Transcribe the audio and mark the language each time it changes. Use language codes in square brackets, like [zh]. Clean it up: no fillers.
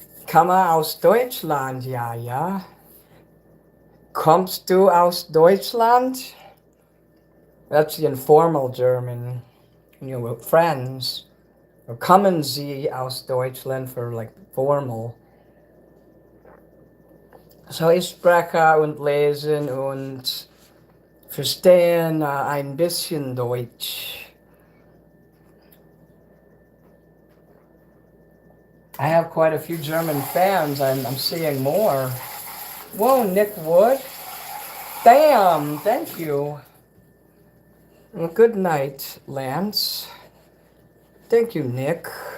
[de] Komme aus Deutschland, ja, ja. Kommst du aus Deutschland? [en] That's the informal German, with friends. Or [de] kommen Sie aus Deutschland [en] for like formal. [de] So ich spreche und lesen und verstehen ein bisschen Deutsch. [en] I have quite a few German fans. I'm seeing more. Whoa, Nick Wood. Damn, thank you. Well, good night, Lance. Thank you, Nick.